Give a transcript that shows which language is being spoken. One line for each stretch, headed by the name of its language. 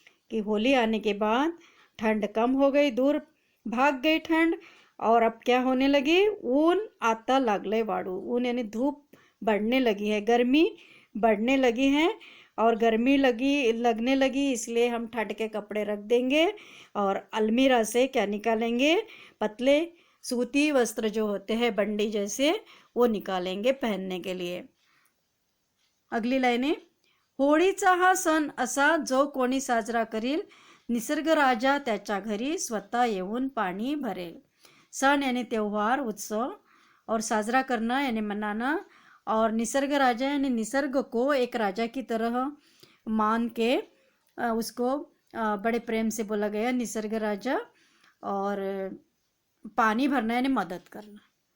Hindi: कि होली आने के बाद ठंड कम हो गई, दूर भाग गई ठंड, और अब क्या होने लगी,
Marathi: ऊन आता लागले वाड़ू,
Hindi: ऊन यानी धूप बढ़ने लगी है, गर्मी बढ़ने लगी है, और गर्मी लगने लगी, इसलिए हम ठंड के कपड़े रख देंगे और अलमीरा से क्या निकालेंगे, पतले सूती वस्त्र जो होते हैं बंडी जैसे, वो निकालेंगे पहनने के लिए। अगली लाइन है,
Marathi: होळीचा हा सण असा जो कोणी साजरा करील, निसर्ग राजा त्याच्या घरी स्वतः येऊन पाणी भरेल।
Hindi: सन यानी त्योहार, उत्सव, और साजरा करना यानी मनाना, और निसर्ग राजा यानी निसर्ग को एक राजा की तरह मान के उसको बड़े प्रेम से बोला गया निसर्ग राजा, और पानी भरना यानी मदद करना।